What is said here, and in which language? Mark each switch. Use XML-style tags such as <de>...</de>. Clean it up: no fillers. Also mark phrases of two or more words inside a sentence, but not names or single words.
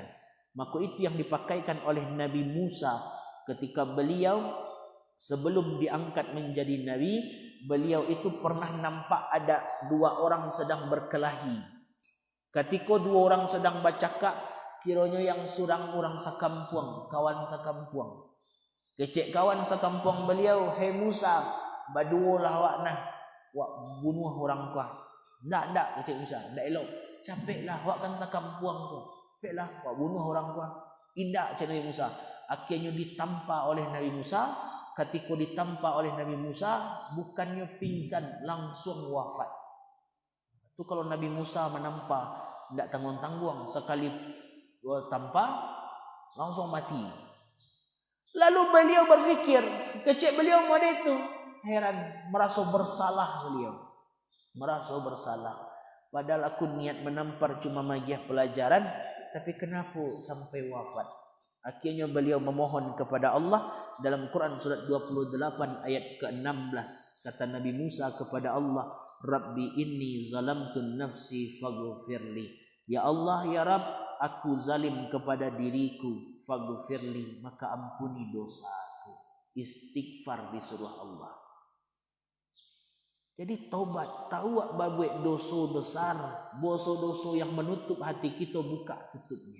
<id>Maka itu yang dipakaikan oleh Nabi Musa ketika beliau sebelum diangkat menjadi Nabi, beliau itu pernah nampak ada dua orang sedang berkelahi. Ketika dua orang sedang bercakap, kiranya yang</id> <min>surang orang sakampuang, kawan sakampuang. Kecek kawan sakampuang beliau, "Hei Musa, baduolah awak nah. Wak bunuh orang kau." "Ndak, kecek Musa, ndak elok. Capeklah awak kan sakampuang tu. Capeklah wak bunuh orang kau." "Indak," cakap Nabi Musa.</min> <id>Akhirnya ditampa oleh Nabi Musa. Ketika ditampa oleh Nabi Musa, bukannya pingsan, langsung wafat. Itu kalau Nabi Musa menampa, tidak tanggung-tanggung, sekali tampa langsung mati. Lalu beliau berfikir, kecil beliau pada itu heran, merasa bersalah beliau. Merasa bersalah. Padahal aku niat menampar cuma magiah pelajaran, tapi kenapa sampai wafat? Akhirnya beliau memohon kepada Allah dalam Quran surat 28 ayat ke-16. Kata Nabi Musa kepada Allah,</id> <ar>"رب إني ظلمت نفسي فاغفر لي."</ar> <id>Ya Allah, ya Rabb, aku zalim kepada diriku, faghfirli, maka ampuni dosaku. Istighfar disuruh Allah. Jadi taubat, tahu babuat dosa besar, dosa-dosa yang menutup hati kita, buka tutupnya.</id>